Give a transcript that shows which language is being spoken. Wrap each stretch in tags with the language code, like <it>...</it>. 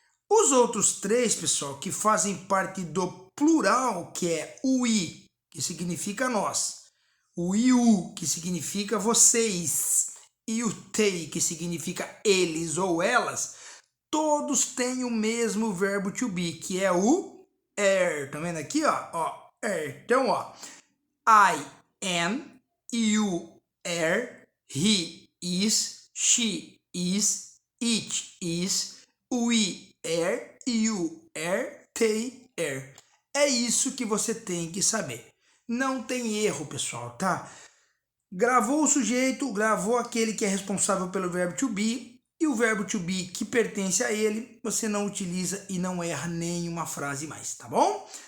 <pt>Os outros três, pessoal, que fazem parte do plural, que é o i, que significa nós, o iu, que significa vocês, e o tei, que significa eles ou elas, todos têm o mesmo verbo to be, que é o er. Tá vendo aqui, ó, er. Então, ó,</pt> <en>I am, you are, he is, she is, it is, we are, you are, they are.</en> <pt>É isso que você tem que saber. Não tem erro, pessoal, tá? Gravou o sujeito, gravou aquele que é responsável pelo verbo to be, e o verbo to be que pertence a ele, você não utiliza e não erra nenhuma frase mais, tá bom?</pt>